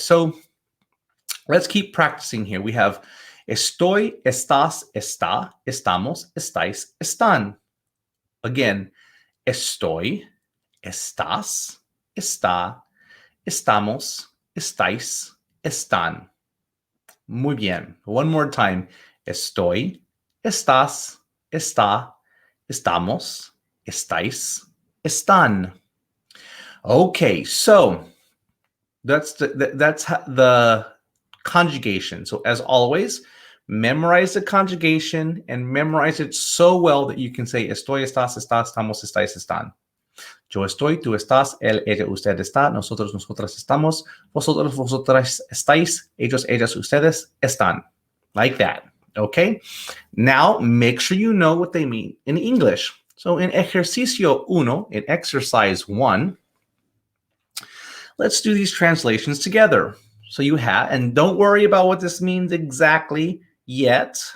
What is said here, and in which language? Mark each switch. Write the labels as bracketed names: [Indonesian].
[English] So let's keep practicing here. We have [Spanish] estoy, estás, está, estamos, estáis, están. [English] Again, [Spanish] estoy, estás, está, estamos, estáis, están. Muy bien. [English] One more time. [Spanish] Estoy, estás, está, estamos, estáis, están. [English] Okay, so that's the conjugation. So as always, memorize the conjugation and memorize it so well that you can say [Spanish] estoy, estás, está, estamos, estáis, están. Yo estoy, tú estás, él, ella, usted está, nosotros, nosotras estamos, vosotros, vosotras estáis, ellos, ellas, ustedes están. [English] Like that. Okay? Now, make sure you know what they mean in English. So in [Spanish] ejercicio uno, [English] in exercise 1, let's do these translations together. So you have, and don't worry about what this means exactly yet.